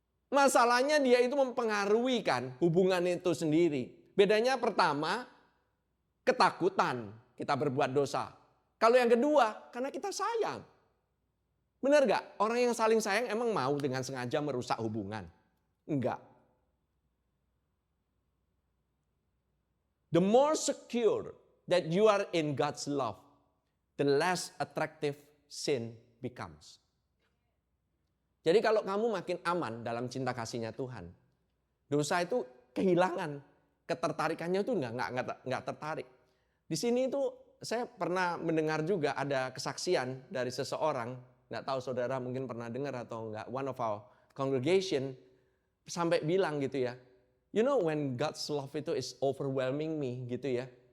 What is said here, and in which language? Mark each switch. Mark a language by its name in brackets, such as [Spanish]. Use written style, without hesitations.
[Indonesian] Masalahnya dia itu mempengaruhi kan hubungan itu sendiri. Bedanya pertama, ketakutan kita berbuat dosa. Kalau yang kedua, karena kita sayang. Benar gak? Orang yang saling sayang emang mau dengan sengaja merusak hubungan? Enggak. [English] The more secure that you are in God's love, the less attractive sin becomes. [Indonesian] Jadi kalau kamu makin aman dalam cinta kasihnya Tuhan, dosa itu kehilangan ketertarikannya itu enggak tertarik. Di sini itu saya pernah mendengar juga ada kesaksian dari seseorang, enggak tahu saudara mungkin pernah dengar atau enggak, [English] one of our congregation [Indonesian] sampai bilang gitu ya, [English] you know when God's love [Indonesian] itu [English] is overwhelming me [Indonesian] gitu ya.